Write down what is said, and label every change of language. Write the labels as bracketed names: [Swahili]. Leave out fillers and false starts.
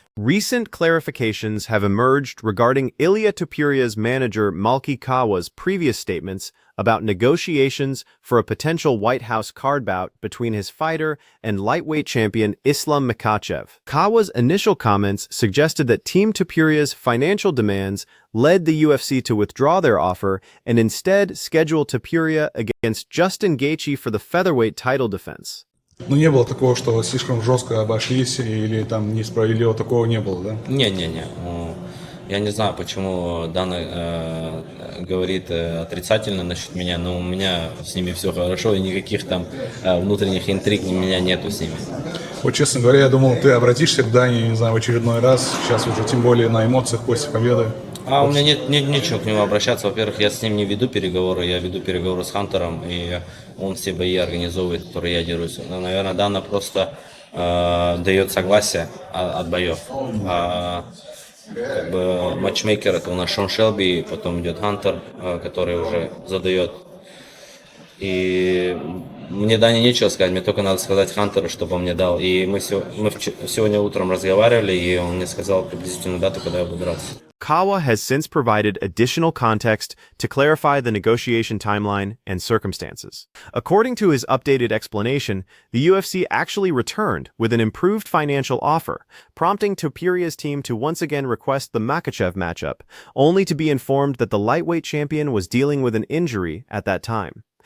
[English] Recent clarifications have emerged regarding Ilia Topuria's manager Malki Kawa's previous statements about negotiations for a potential White House card bout between his fighter and lightweight champion Islam Makhachev. Kawa's initial comments suggested that Team Topuria's financial demands led the UFC to withdraw their offer and instead schedule Topuria against Justin Gaethje for the featherweight title defense. [Russian] Ну, не было такого, что слишком жестко обошлись или там несправедливо, такого не было, да? Не. Я не знаю, почему Дана говорит отрицательно насчет меня, но у меня с ними все хорошо, и никаких там внутренних интриг у меня нету с ними. Вот, честно говоря, я думал, ты обратишься к Дане, не знаю, в очередной раз, сейчас уже тем более на эмоциях после победы. У меня нет ничего к нему обращаться. Во-первых, я с ним не веду переговоры, я веду переговоры с Хантером, и он все бои организовывает, которые я дерусь. Но, наверное, Дана просто дает согласие от боев. Как бы матчмейкер это у нас Шон Шелби, потом идет Хантер, который уже задает. И мне Дане нечего сказать, мне только надо сказать Хантеру, чтобы он мне дал. И мы сегодня утром разговаривали, и он мне сказал приблизительно дату, когда я буду драться. [English] Kawa has since provided additional context to clarify the negotiation timeline and circumstances. According to his updated explanation, the UFC actually returned with an improved financial offer, prompting Topuria's team to once again request the Makhachev matchup, only to be informed that the lightweight champion was dealing with an injury at that time.